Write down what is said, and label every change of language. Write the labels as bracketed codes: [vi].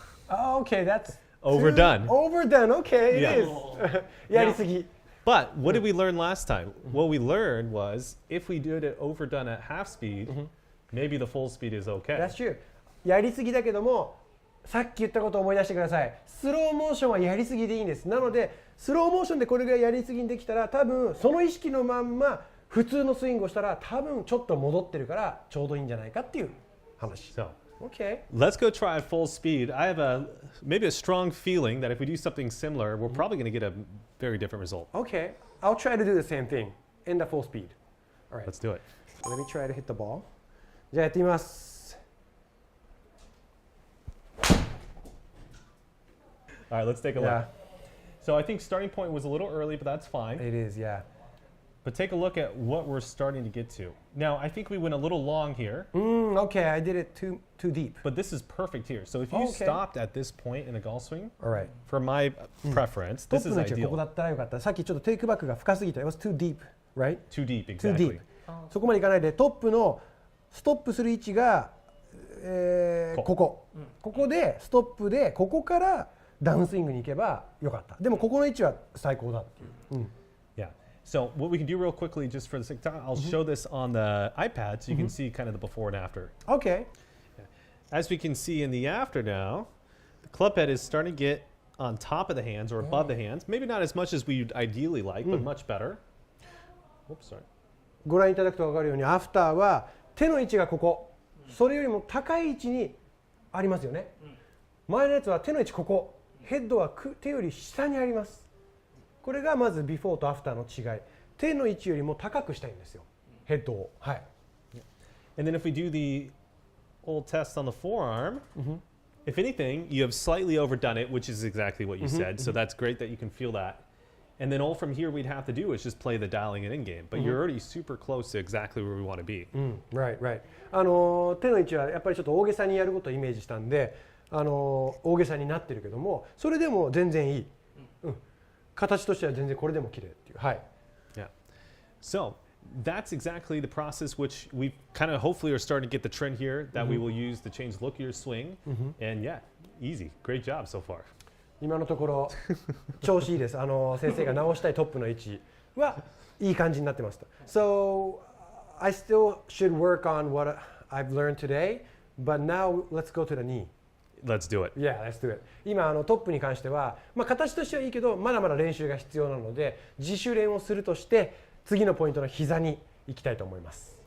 [en] Okay, that's overdone. Overdone. Okay, it is. [ja] やりすぎ. [en] But what did we learn last time? What we learned was if we did it overdone at half speed, maybe the full speed is okay. That's true. [ja] やりすぎだけども、さっき言ったことを思い出してください。スローモーションはやりすぎでいいんです。なので、スローモーションでこれぐらいやりすぎにできたら、多分その意識のまんま普通のスイングをしたら、多分ちょっと戻ってるからちょうどいいんじゃないかっていう話。 [en] So, okay. Let's go try at full speed. I have maybe a strong feeling that if we do something similar, we're probably going to get a very different result. Okay. I'll try to do the same thing in the full speed. All right. Let's do it. Let me try to hit the ball. [ja] じゃあやってみます。 [en] All right, let's take a look. Yeah. So I think starting point was a little early, but that's fine. It is, yeah. But take a look at what we're starting to get to. Now, I think we went a little long here. Okay, I did it too deep. But this is perfect here. So if you stopped at this point in a golf swing, all right. For my preference, this is ideal. [ja] ここだったらよかった。さっきちょっとテイクバックが深すぎた。 [en] It was too deep, right? [ja] Too deep, Too exactly. [en] deep. [ja] そこまでいかないでトップのストップする位置がここでストップでここからダウンスイングに行けばよかった。でもここの位置は最高だっていう。 [en] Yeah. So what we can do real quickly, just for the sake of time, I'll show this on the iPad so you can see kind of the before and after. Okay. As we can see in the after now, the club head is starting to get on top of the hands or above the hands. Maybe not as much as we'd ideally like, but much better. Oops, sorry. [ja] ご覧いただくと分かるように、アフターは手の位置がここ、それよりも高い位置にありますよね。前のやつは手の位置ここ、ヘッドは手より下にあります。これがまずビフォーとアフターの違い。手の位置よりも高くしたいんですよ、ヘッドを。はい。 [en] And then if we do the old test on the forearm, if anything, you have slightly overdone it, which is exactly what you said. So that's great that you can feel that. And then all from here we'd have to do is just play the dialing it in game. But you're already super close to exactly where we want to be. Right, right. [ja] 手の位置はやっぱりちょっと大げさにやることをイメージしたんで、大げさになってるけども、それでも全然いい。形としては全然これでも綺麗っていう。はい。 [en] Yeah. So that's exactly the process which we kind of hopefully are starting to get the trend here that we will use to change the look of your swing. And yeah, easy. Great job so far. [ja] 今のところ調子いいです。先生が直したいトップの位置はいい感じになってました。 [en] So I still should work on what I've learned today, but now let's go to the knee. Let's do it. Yeah, let's do it. [ja] 今トップに関しては、形としてはいいけどまだまだ練習が必要なので自主練をするとして次のポイントの膝に行きたいと思います。